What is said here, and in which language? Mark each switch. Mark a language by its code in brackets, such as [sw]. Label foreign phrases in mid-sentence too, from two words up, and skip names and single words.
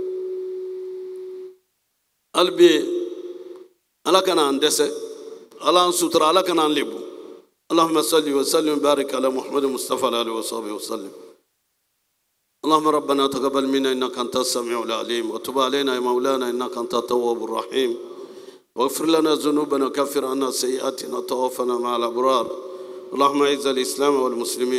[bm] hali bi ala kana an dɛsɛ ala an sutura ala kana an lebu [ar] اللهم صل وسلم وبارك على محمد المصطفى عليه وصحبه وسلم اللهم ربنا تقبل منا انك انت السميع العليم وتب علينا يا مولانا انك انت التواب الرحيم واغفر لنا ذنوبنا وكفر عنا سيئاتنا وتوفنا مع الابرار اللهم اعز الاسلام والمسلمين